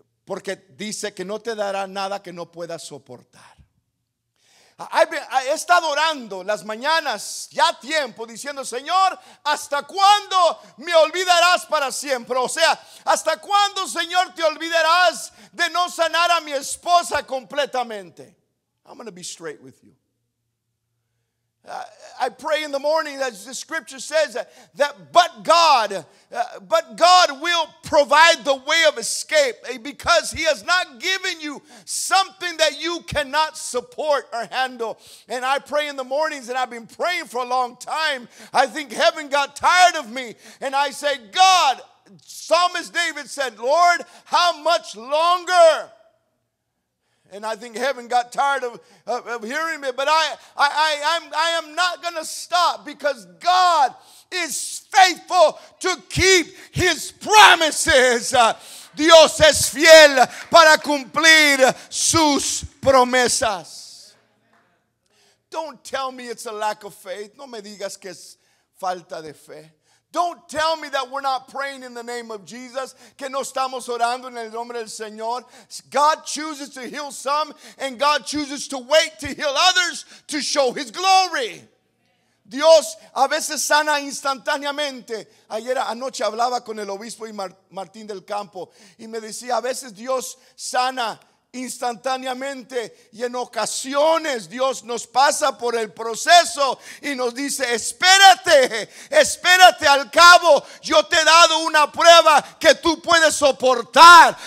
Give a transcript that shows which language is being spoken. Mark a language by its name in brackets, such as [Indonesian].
[Spanish] porque dice que no te dará nada que no puedas soportar. He estado orando las mañanas ya tiempo diciendo: Señor, ¿hasta cuándo me olvidarás para siempre? O sea, ¿hasta cuándo, Señor, te olvidarás de no sanar a mi esposa completamente? [English] I'm going to be straight with you. I pray in the morning, as the scripture says, but God will provide the way of escape, because He has not given you something that you cannot support or handle. And I pray in the mornings, and I've been praying for a long time. I think heaven got tired of me, and I say, God, Psalmist David said, Lord, how much longer? And I think heaven got tired of hearing me. But I am not going to stop, because God is faithful to keep His promises. [Spanish] Dios es fiel para cumplir sus promesas. [English] Don't tell me it's a lack of faith. [Spanish] No me digas que es falta de fe. [English] Don't tell me that we're not praying in the name of Jesus, [Spanish] que no estamos orando en el nombre del Señor. [English] God chooses to heal some, and God chooses to wait to heal others to show His glory. [Spanish] Dios a veces sana instantáneamente. Anoche hablaba con el obispo Martín del Campo, y me decía, a veces Dios sana instantáneamente, y en ocasiones Dios nos pasa por el proceso y nos dice: espérate, al cabo yo te he dado una prueba que tú puedes soportar.